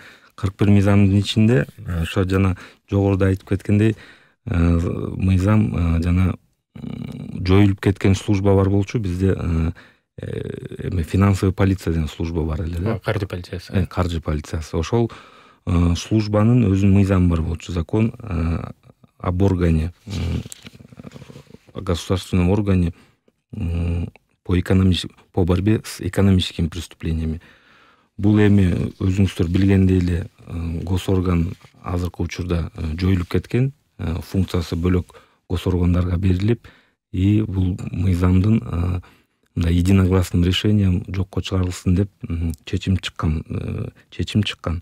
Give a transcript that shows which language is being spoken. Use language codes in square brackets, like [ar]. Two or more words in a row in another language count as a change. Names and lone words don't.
[ky] 41 мыйзамдын ичинде ошо жана жогоруда айтып кеткендей мыйзам жана жоюлуп кеткен служба бар болчу. Бизде эми [ru] финансовый полиция [ky] деген служба бар эле да. Каржы полициясы. Каржы полициясы. Ошол службанын өзүнүн мыйзамы бар болчу. [ru] Закон об органе, государственном органе по борьбе с экономическими преступлениями. [ky] Бул эми өзүңүздөр билгендей эле госорган азыркы учурда жоюлуп кеткен, функциясы бөлөк госоргандарга берилип, и бул мыйзамдын мындай [ru] единогласным решением [ky] жокко чыгарылсын деп чечим чыккан.